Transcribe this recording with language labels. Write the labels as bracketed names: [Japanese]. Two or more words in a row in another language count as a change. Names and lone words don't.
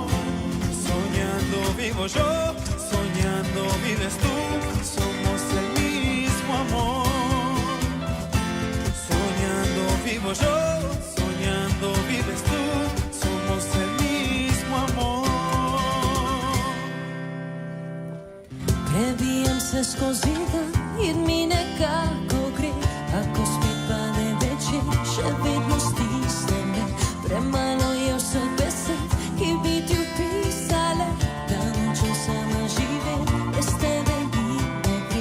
[Spanish] Soñando vivo yo, soñando vives tú, somos el mismo amor. Vivo yo, soñando vives tú, somos el mismo amor. [Slovenian] Prebijem se skozi dan in mi nekako gre, ako spet pade večer, še vedno stisne me. Premalo je vse besed, ki bi ti opisale, da nočem sama živeti, brez tebe ni gre.